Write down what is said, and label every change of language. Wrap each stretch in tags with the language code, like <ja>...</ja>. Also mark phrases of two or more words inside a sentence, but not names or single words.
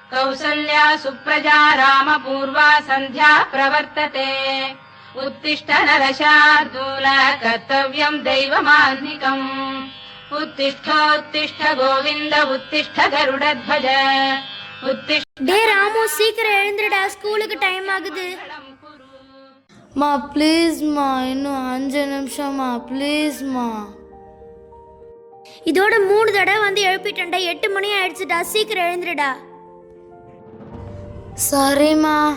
<sa>कौसल्या सुप्रजा रामपूर्वा सन्ध्या प्रवर्तते उत्तिष्ठ नरशार्दूल कर्तव्यं दैवमान्निकम् उत्तिष्ठोत्तिष्ठ गोविन्द उत्तिष्ठ गरुडध्वज उत्तिष्ठ.</sa> <ta>டே ராமு சீக்கிரம் எழுந்துடா, ஸ்கூலுக்கு டைம் ஆகுது. மா ப்ளீஸ்மா, இன்னும் 5 நிமிஷமா ப்ளீஸ்மா. இதோட 3 தடவை வந்து எழுப்பிட்டேன்டா, 8 மணி ஆயிடுச்சுடா, சீக்கிரம் எழுந்துடா. சரிம்மா.</ta>